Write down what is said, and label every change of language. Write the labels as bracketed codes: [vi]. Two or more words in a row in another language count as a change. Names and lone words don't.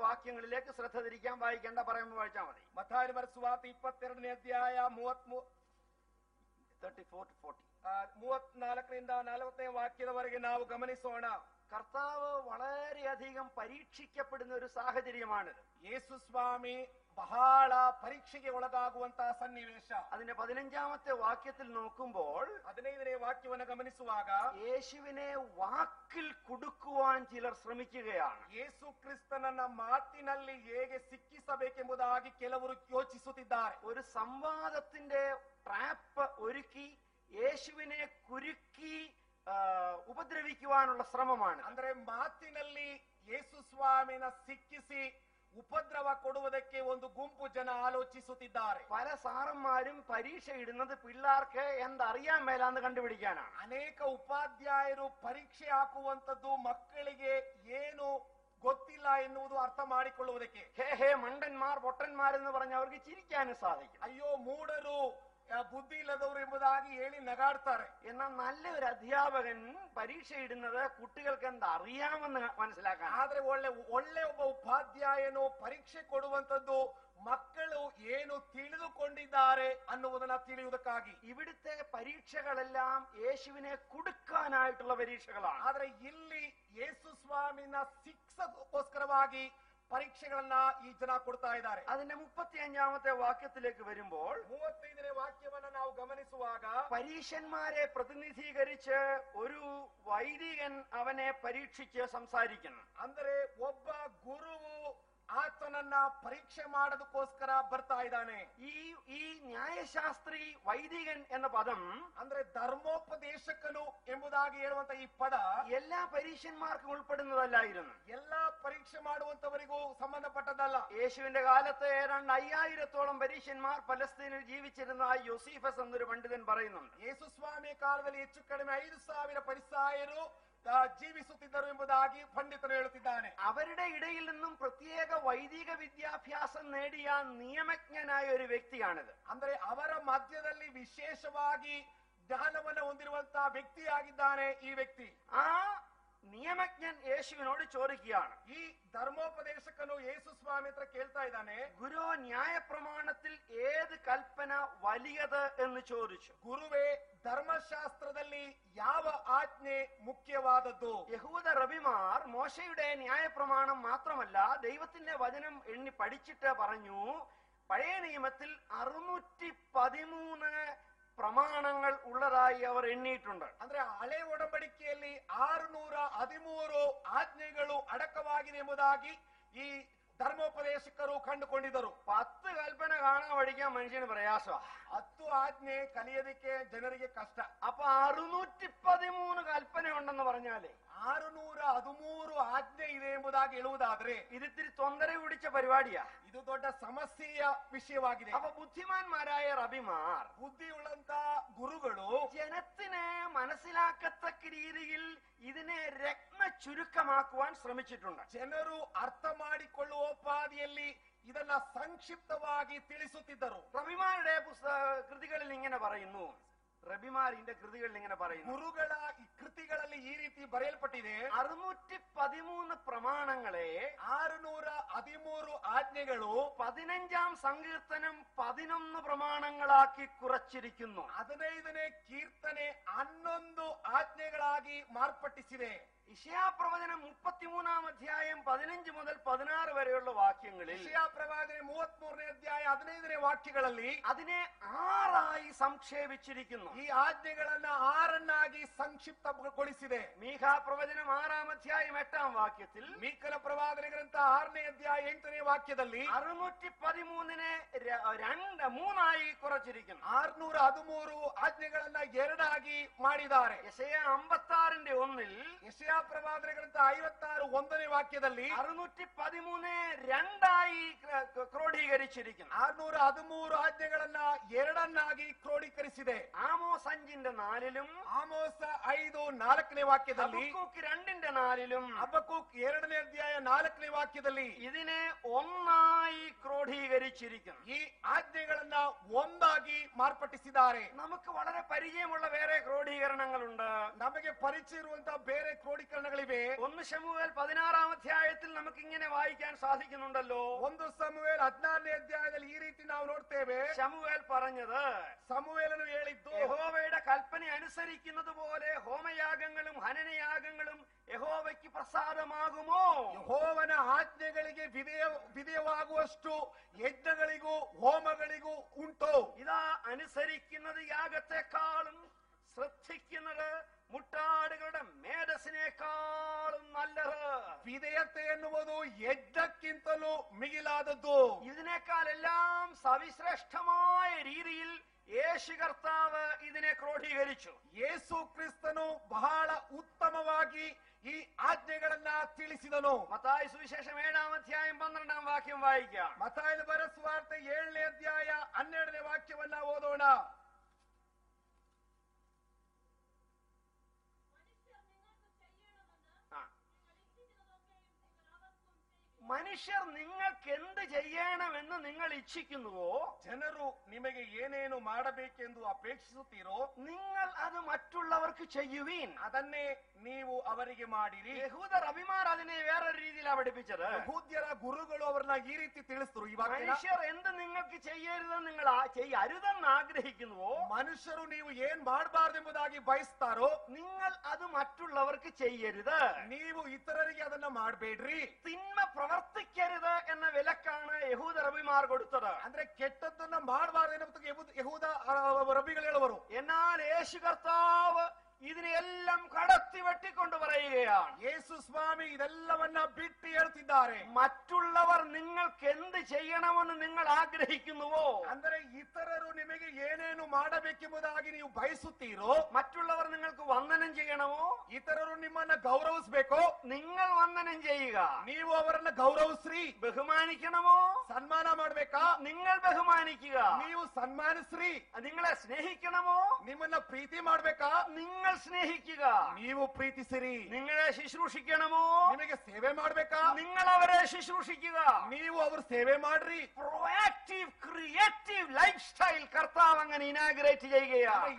[ml] വാക്യങ്ങളിലേക്ക് ശ്രദ്ധ തിരിക്കാൻ വായിക്കേണ്ട പറയുമ്പോൾ വായിച്ചാൽ മതി. [kn] മത്തായി ബರೆದ ಸುವಾರ್ತೆ 22ನೇ ಅಧ್ಯಾಯ 34ರಿಂದ 40ನೇ ವಾಕ್ಯದವರೆಗೆ ನಾವು ಗಮನಿಸೋಣ. [ml] കർത്താവ് വളരെയധികം പരീക്ഷിക്കപ്പെടുന്ന ഒരു സാഹചര്യമാണിത്. [kn] ಯೇಸು ಸ್ವಾಮಿ ಬಹಳ ಪರೀಕ್ಷೆಗೆ ಒಳಗಾಗುವಂತಹ ಸನ್ನಿವೇಶ. [ml] അതിന്റെ 15ാമത്തെ വാക്യത്തിൽ നോക്കുമ്പോൾ [kn] 15ನೇ ವಾಕ್ಯವನ್ನು ಗಮನಿಸುವಾಗ [ml] യേശുവിനെ വാക്കിൽ കുടുക്കുവാൻ ചിലർ ശ്രമിക്കുകയാണ്. [kn] ಯೇಸು ಕ್ರಿಸ್ತನನ್ನ ಮಾತಿನಲ್ಲಿ ಹೇಗೆ ಸಿಕ್ಕಿಸಬೇಕೆಂಬುದಾಗಿ ಕೆಲವರು ಯೋಚಿಸುತ್ತಿದ್ದಾರೆ. [ml] ഒരു സംവാദത്തിന്റെ ട്രാപ്പ് ഒരുക്കി യേശുവിനെ കുരുക്കി ഉപദ്രവിക്കുവാനുള്ള ശ്രമമാണ്. [kn] ಅಂದ್ರೆ ಮಾತಿನಲ್ಲಿ ಯೇಸು ಸ್ವಾಮಿನ ಸಿಕ್ಕಿಸಿ ಉಪದ್ರವ ಕೊಡುವುದಕ್ಕೆ ಒಂದು ಗುಂಪು ಜನ ಆಲೋಚಿಸುತ್ತಿದ್ದಾರೆ. [ml] പല സാറന്മാരും പരീക്ഷ ഇടുന്നത് പിള്ളേർക്ക് എന്തറിയാൻ മേലാന്ന് കണ്ടുപിടിക്കാനാണ്. [kn] ಅನೇಕ ಉಪಾಧ್ಯಾಯರು ಪರೀಕ್ಷೆ ಹಾಕುವಂತದ್ದು ಮಕ್ಕಳಿಗೆ ಏನು ಗೊತ್ತಿಲ್ಲ ಎನ್ನುವುದು ಅರ್ಥ ಮಾಡಿಕೊಳ್ಳುವುದಕ್ಕೆ. [ml] ഹേ മണ്ടന്മാർ പൊട്ടന്മാരെന്ന് പറഞ്ഞ് അവർക്ക് ചിരിക്കാനും സാധിക്കും. [kn] ಅಯ್ಯೋ ಮೂಢರು, ಬುದ್ಧಿ ಇಲ್ಲದವರು ಎಂಬುದಾಗಿ ಹೇಳಿ ನಗಾಡ್ತಾರೆ. [ml] എന്നാൽ നല്ലൊരു അധ്യാപകൻ പരീക്ഷ ഇടുന്നത് കുട്ടികൾക്ക് എന്തറിയാമെന്ന് മനസ്സിലാക്കാൻ. [kn] ಆದ್ರೆ ಒಳ್ಳೆ ಒಬ್ಬ ಉಪಾಧ್ಯಾಯನು ಪರೀಕ್ಷೆ ಕೊಡುವಂತದ್ದು ಮಕ್ಕಳು ಏನು ತಿಳಿದುಕೊಂಡಿದ್ದಾರೆ ಅನ್ನುವುದನ್ನ ತಿಳಿಯುವುದಕ್ಕಾಗಿ. [ml] ഇവിടുത്തെ പരീക്ഷകളെല്ലാം യേശുവിനെ കുടുക്കാനായിട്ടുള്ള പരീക്ഷകളാണ്. [kn] ಆದ್ರೆ ಇಲ್ಲಿ ಯೇಸು ಸ್ವಾಮಿನ ಶಿಕ್ಷೆಗೋಸ್ಕರವಾಗಿ ಪರೀಕ್ಷೆಗಳನ್ನ ಈ ಜನ ಕೊಡ್ತಾ ಇದ್ದಾರೆ. [ml] അതിന്റെ 35ാമത്തെ വാക്യത്തിലേക്ക് വരുമ്പോൾ [kn] 35ನೇ ವಾಕ್ಯವನ್ನ ನಾವು ಗಮನಿಸುವಾಗ [ml] പരീക്ഷന്മാരെ പ്രതിനിധീകരിച്ച് ഒരു വൈദികൻ അവനെ പരീക്ഷിച്ച് സംസാരിക്കുന്നു. [kn] ಅಂದರೆ ಒಬ್ಬ ಗುರುವು ಆತನನ್ನ ಪರೀಕ್ಷೆ ಮಾಡೋದಕ್ಕೋಸ್ಕರ ಬರ್ತಾ ಇದ್ದಾನೆ. [ml] ഈ ന്യായശാസ്ത്രി വൈദികൻ എന്ന പദം [kn] ಅಂದ್ರೆ ധർമ്മೋಪದೇಶಕನು ಎಂಬುದಾಗಿ ಹೇಳುವಂತ ಈ ಪದ [ml] എല്ലാ പരീക്ഷന്മാർക്കും ഉൾപ്പെടുന്നതല്ലായിരുന്നു. [kn] ಎಲ್ಲಾ ಪರೀಕ್ಷೆ ಮಾಡುವಂತವರಿಗೂ ಸಂಬಂಧಪಟ್ಟದಲ್ಲ. [ml] യേശുവിന്റെ കാലത്ത് ഏതാണ്ട് 5000-ഓളം പരീക്ഷന്മാർ പലസ്തീനിൽ ജീവിച്ചിരുന്ന യോസീഫസ് എന്നൊരു പണ്ഡിതൻ പറയുന്നുണ്ട്. [kn] ಯೇಸು ಸ್ವಾಮಿ ಕಾಲದಲ್ಲಿ ಹೆಚ್ಚು ಕಡಿಮೆ 5000 ಫರಿಸಾಯರು ಜೀವಿಸುತ್ತಿದ್ದರು ಎಂಬುದಾಗಿ ಪಂಡಿತರು ಹೇಳುತ್ತಿದ್ದಾನೆ. [ml] അവരുടെ ഇടയിൽ നിന്നും പ്രത്യേക വൈദിക വിദ്യാഭ്യാസം നേടിയ നിയമജ്ഞനായ ഒരു വ്യക്തിയാണിത്. [kn] ಅಂದ್ರೆ ಅವರ ಮಧ್ಯದಲ್ಲಿ ವಿಶೇಷವಾಗಿ ಜ್ಞಾನವನ್ನು ಹೊಂದಿರುವಂತಹ ವ್ಯಕ್ತಿಯಾಗಿದ್ದಾನೆ ಈ ವ್ಯಕ್ತಿ. [ml] ആ നിയമജ്ഞൻ യേശുവിനോട് ചോദിക്കുകയാണ്. [kn] ಈ ಧರ್ಮೋಪದೇಶಕನು ಯೇಸು ಸ್ವಾಮಿ ಹತ್ರ ಕೇಳ್ತಾ ಇದ್ದಾನೆ, [ml] ഗുരു ന്യായപ്രമാണത്തിൽ ഏത് കൽപ്പന വലിയത് എന്ന് ചോദിച്ചു. [kn] ಗುರುವೇ, ಧರ್ಮಶಾಸ್ತ್ರದಲ್ಲಿ ಯಾವ ಆಜ್ಞೆ ಮುಖ್ಯವಾದದ್ದು? [ml] യഹൂദ റബിമാർ മോശയുടെ ന്യായപ്രമാണം മാത്രമല്ല ദൈവത്തിന്റെ വചനം എണ്ണി പഠിച്ചിട്ട് പറഞ്ഞു, പഴയ നിയമത്തിൽ 613 പ്രമാണങ്ങൾ ഉള്ളതായി അവർ എണ്ണിയിട്ടുണ്ട്. [kn] ಅಂದ್ರೆ ಹಳೆ ಒಡಂಬಡಿಕೆಯಲ್ಲಿ 613 ಆಜ್ಞೆಗಳು ಅಡಕವಾಗಿದೆ ಎಂಬುದಾಗಿ ಈ ಧರ್ಮೋಪದೇಶಕರು ಕಂಡುಕೊಂಡಿದ್ದರು. [ml] 10 ಕಲ್ಪನೆ കാണാൻ പഠിക്കാൻ മനുഷ്യന് പ്രയാസമാണ്. [kn] 10 ಆಜ್ಞೆ ಕಲಿಯೋದಕ್ಕೆ ಜನರಿಗೆ ಕಷ್ಟ. [ml] അപ്പൊ 613 കൽപ്പന ഉണ്ടെന്ന് പറഞ്ഞാലേ [kn] 613 ಆಜ್ಞೆ ಇದೆ ಎಂಬುದಾಗಿ ಹೇಳುವುದಾದ್ರೆ [ml] ഇതിത്തിരി ತೊಂದರೆ പിടിച്ച പരിപാടിയാ. [kn] ಇದು ದೊಡ್ಡ ಸಮಸ್ಯೆಯ ವಿಷಯವಾಗಿದೆ. [ml] അപ്പൊ ബുദ്ധിമാന്മാരായ റബിമാർ, [kn] ബുദ്ധിയുള്ളಂತ ಗುರುಗಳು [ml] ജനത്തിന് മനസ്സിലാക്കത്തക്ക രീതിയിൽ ഇതിനെ രത്ന ചുരുക്കമാക്കുവാൻ ശ്രമിച്ചിട്ടുണ്ട്. [kn] ಜನರು ಅರ್ಥ ಮಾಡಿಕೊಳ್ಳುವ ಉಪಾದಿಯಲ್ಲಿ ಇದನ್ನ ಸಂಕ್ಷಿಪ್ತವಾಗಿ ತಿಳಿಸುತ್ತಿದ್ದರು. [ml] റബിമാരുടെ കൃതികളിൽ ഇങ്ങനെ പറയുന്നു, റബിമാരിന്റെ കൃതികളിൽ ഇങ്ങനെ പറയുന്നു, [kn] ಗುರುಗಳ ಈ ಕೃತಿಗಳಲ್ಲಿ ಈ ರೀತಿ ಬರೆಯಲ್ಪಟ್ಟಿದೆ, [ml] 613 ಪ್ರಮಾಣങ്ങളെ [kn] 613 ಆಜ್ಞೆಗಳು [ml] 15ാം സങ്കീർത്തനം 11 പ്രമാണങ്ങളാക്കി കുറച്ചിരിക്കുന്നു. [kn] 15ನೇ ಕೀರ್ತನೆ 11 ಆಜ್ಞೆಗಳಾಗಿ ಮಾರ್ಪಟ್ಟಿಸಿದೆ. [ml] ഇശയ്യാ പ്രവചനം 33-ാം അധ്യായം 15 മുതൽ 16 വരെയുള്ള വാക്യങ്ങളിൽ [kn] ಇಶಯ್ಯ ಪ್ರವಾದನೆ 33ನೇ ಅಧ್ಯಾಯ 15ನೇ ವಾಕ್ಯಗಳಲ್ಲಿ [ml] അതിനെ 6 സംക്ഷേപിച്ചിരിക്കുന്നു. [kn] ಈ ಆಜ್ಞೆಗಳನ್ನ 6 ಸಂಕ್ಷಿಪ್ತಗೊಳಿಸಿದೆ. [ml] മീഖാ പ്രവചനം 6-ാം അധ്യായം 8-ാം വാക്യത്തിൽ [kn] ಮೀಕನ ಪ್ರವಾದನೆ ಗ್ರಂಥ 6ನೇ ಅಧ್ಯಾಯ 8ನೇ ವಾಕ್ಯದಲ್ಲಿ [ml] 613-നെ 3 കുറച്ചിരിക്കുന്നു. [kn] 613 ಆಜ್ಞೆಗಳನ್ನ 2 ಮಾಡಿದ್ದಾರೆ. [ml] യെശയ്യാ 56-ന്റെ 1-ൽ [kn] ಯೆಶಾಯ ಪ್ರವಾದನೆ ಗ್ರಂಥ 56 ವಾಕ್ಯದಲ್ಲಿ [ml] 613-നെ 2 ക്രോഡീകരിച്ചിരിക്കുന്നു. [kn] 613 ಆಜ್ಞೆಗಳನ್ನ 2 ಕ್ರೋಢೀಕರಿಸಿದೆ. [ml] ആമോസ് 5-ന്റെ 4-ലും [kn] ಆಮೋಸ 5:4 ವಾಕ್ಯದಲ್ಲಿ, [ml] ഹബക്കൂക്ക് 2-ന്റെ 4-ലും [kn] ಹಬಕ್ಕೂಕ್ 2ನೇ ಅಧ್ಯಾಯ 4ನೇ ವಾಕ್ಯದಲ್ಲಿ [ml] ഇതിനെ 1 ക്രോഡീകരിച്ചിരിക്കുന്നു. [kn] ಈ ಆಜ್ಞೆಗಳನ್ನ ಒಂದಾಗಿ ಮಾರ್ಪಟ್ಟಿಸಿದ್ದಾರೆ. [ml] നമുക്ക് വളരെ പരിചയമുള്ള വേറെ ക്രോഡീകരണങ്ങളുണ്ട്. [kn] ನಮಗೆ ಪರಿಚಯ ಇರುವಂತಹ ಬೇರೆ ಕ್ರೋಢೀಕರಣಗಳಿವೆ. [ml] 1 ശമൂവേൽ 16-ാം അധ്യായത്തിൽ നമുക്ക് ഇങ്ങനെ വായിക്കാൻ സാധിക്കുന്നുണ്ടല്ലോ. [kn] 1 ಸಮುವೇಲ್ 16ನೇ ಅಧ್ಯಾಯದಲ್ಲಿ ಈ ರೀತಿ ನಾವು ನೋಡ್ತೇವೆ. [ml] ശമൂവേൽ പറഞ്ഞത്, [kn] ಸಮುವೇಲನು ಹೇಳಿದ್ದು, [ml] യഹോവയുടെ കൽപ്പന അനുസരിക്കുന്നത് പോലെ ഹോമയാഗങ്ങളും ഹനനയാഗങ്ങളും യഹോവയ്ക്ക് പ്രസാദമാകുമോ? [kn] ಯೆಹೋವನ ಆಜ್ಞೆಗಳಿಗೆ ವಿಧೇಯವಾಗುವಷ್ಟು ಯಜ್ಞಗಳಿಗೂ ಹೋಮಗಳಿಗೂ ಉಂಟು. [ml] ഇതാ അനുസരിക്കുന്നത് യാഗത്തെക്കാളും ശ്രദ്ധിക്കുന്നത് മുട്ടാടുകളുടെ മേധസ്സിനേക്കാളും നല്ലത്. [kn] ವಿಧೇಯತೆ ಎನ್ನುವುದು ಯಜ್ಞಕ್ಕಿಂತಲೂ ಮಿಗಿಲಾದದ್ದು. [ml] ഇതിനേക്കാൾ എല്ലാം സവിശ്രേഷ്ഠമായ രീതിയിൽ യേശു കർത്താവ് ഇതിനെ ക്രോഡീകരിച്ചു. [kn] ಯೇಸು ಕ್ರಿಸ್ತನು ಬಹಳ ಉತ್ತಮವಾಗಿ ಈ ಆಜ್ಞೆಗಳನ್ನ ತಿಳಿಸಿದನು. [ml] മത്തായി സുവിശേഷം 7-ാം അധ്യായം 12-ാം വാക്യം വായിക്കാം. [kn] ಮತ್ತಾಯನ ಬರೆದ ಸುವಾರ್ತೆ 7ನೇ ಅಧ್ಯಾಯ 12ನೇ ವಾಕ್ಯವನ್ನ ಓದೋಣ. [ml] മനുഷ്യർ നിങ്ങൾക്ക് എന്ത് ചെയ്യണമെന്ന് നിങ്ങൾ ഇച്ഛിക്കുന്നുവോ, [kn] ಜನರು ನಿಮಗೆ ಏನೇನು ಮಾಡಬೇಕೆಂದು ಅಪೇಕ್ಷಿಸುತ್ತೀರೋ [ml] നിങ്ങൾ അത് മറ്റുള്ളവർക്ക് ചെയ്യുവീൻ. [kn] ಅದನ್ನೇ ನೀವು ಅವರಿಗೆ ಮಾಡಿರಿ. [ml] യഹൂദ റബിമാർ അതിനെ വേറൊരു രീതിയിലാണ് പഠിപ്പിച്ചത്. [kn] ಯಹೂದ್ಯರ ಗುರುಗಳು ಅವರನ್ನ ಈ ರೀತಿ ತಿಳಿಸಿದ್ರು. ಇವಾಗ [ml] മനുഷ്യർ എന്ത് നിങ്ങൾക്ക് ചെയ്യരുതെന്ന് നിങ്ങൾ അരുതെന്ന് ആഗ്രഹിക്കുന്നുവോ, [kn] ಮನುಷ್ಯರು ನೀವು ಏನ್ ಮಾಡಬಾರ್ದೆಂಬುದಾಗಿ ಬಯಸ್ತಾರೋ [ml] നിങ്ങൾ അത് മറ്റുള്ളവർക്ക് ചെയ്യരുത്. [kn] ನೀವು ಇತರರಿಗೆ ಅದನ್ನ ಮಾಡಬೇಡ್ರಿ. [ml] തിന്മ പ്രവർത്തിക്കരുത് എന്ന വിലക്കാണ് യഹൂദ റബിമാർ കൊടുത്തത്. [kn] ಅಂದ್ರೆ ಕೆಟ್ಟದ್ದನ್ನ ಮಾಡಬಾರ್ದು ಯಹೂದ ರಬಿಗಳು ಹೇಳುವರು. [ml] എന്നാൽ യേശു കർത്താവ് ഇതിനെല്ലാം കടത്തി വെട്ടിക്കൊണ്ട് പറയുകയാണ്. [kn] ಯೇಸು ಸ್ವಾಮಿ ಇದೆಲ್ಲವನ್ನ ಬಿಟ್ಟು ಹೇಳ್ತಿದ್ದಾರೆ. [ml] മറ്റുള്ളവർ നിങ്ങൾക്ക് എന്ത് ചെയ്യണമെന്ന് നിങ്ങൾ ആഗ്രഹിക്കുന്നുവോ, [kn] ಅಂದರೆ ಇತರರು ನಿಮಗೆ ಏನೇನು ಮಾಡಬೇಕೆಂಬುದಾಗಿ ನೀವು ಬಯಸುತ್ತೀರೋ, [ml] മറ്റുള്ളവർ നിങ്ങൾക്ക് വന്ദനം ചെയ്യണമോ, [kn] ಇತರರು ನಿಮ್ಮನ್ನ ಗೌರವಿಸಬೇಕೋ, [ml] നിങ്ങൾ വന്ദനം ചെയ്യുക. [kn] ನೀವು ಅವರನ್ನ ಗೌರವಿಸ್ರಿ. [ml] ബഹുമാനിക്കണമോ, [kn] ಸನ್ಮಾನ ಮಾಡ್ಬೇಕಾ, [ml] നിങ്ങൾ ബഹുമാനിക്കുക. [kn] ನೀವು ಸನ್ಮಾನಿಸ್ರಿ. [ml] നിങ്ങളെ സ്നേഹിക്കണമോ, [kn] ನಿಮ್ಮನ್ನ ಪ್ರೀತಿ ಮಾಡ್ಬೇಕಾ, [ml] നിങ്ങൾ സ്നേഹിക്കുക. [kn] ನೀವು ಪ್ರೀತಿಸಿರಿ. [ml] നിങ്ങളെ ശുശ്രൂഷിക്കണമോ, [kn] ನಿಮಗೆ ಸೇವೆ ಮಾಡ್ಬೇಕಾ, [ml] നിങ്ങൾ അവരെ ശുശ്രൂഷിക്കുക. [kn] ನೀವು ಅವ್ರ ಸೇವೆ ಮಾಡ್ರಿ. [en] proactive creative life style [ml] കർത്താവ് അങ്ങനെ ഇനാഗ്രേറ്റ് ചെയ്യുകയാണ്.